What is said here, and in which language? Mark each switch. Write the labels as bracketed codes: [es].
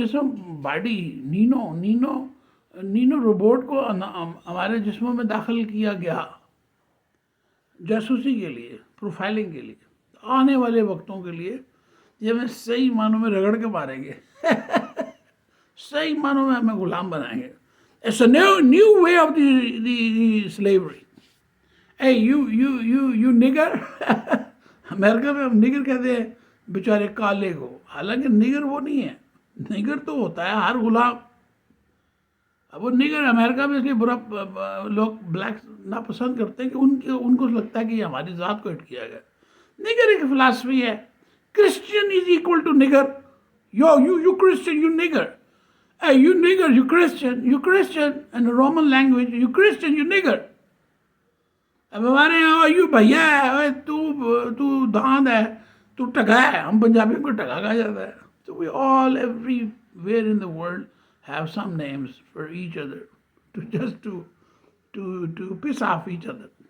[ur] جسم body Nano robot کو ہمارے جسموں میں داخل کیا گیا جاسوسی کے لیے، پروفائلنگ کے لیے. آنے والے وقتوں کے لیے یہ ہمیں صحیح معنوں میں رگڑ کے ماریں گے. صحیح معنوں میں ہمیں غلام بنائیں گے. [en] It's a new way of the slavery. Hey, you nigger. [ur] امریکہ میں ہم نگر کہتے ہیں بیچارے کالے کو، حالانکہ نگر وہ نہیں ہے. نگر تو ہوتا ہے ہر غلام. اب وہ نگر امریکہ میں اس لیے برا لوگ بلیک ناپسند کرتے ہیں کہ ان کو لگتا ہے کہ یہ ہماری ذات کو ہٹ کیا گیا. نگر ایک فلاسفی ہے. [en] Christian is equal to nigger. You Christian, you nigger. Hey, you nigger, you Christian, in the Roman language, you Christian, you nigger. [ur] اب ہمارے یہاں یو بھیا ہے، تو داند ہے، تو ٹگا ہے. ہم پنجابیوں کو ٹگا کہا جاتا ہے. [en] تو we all everywhere in the world have some names for each other to just to piss off each other.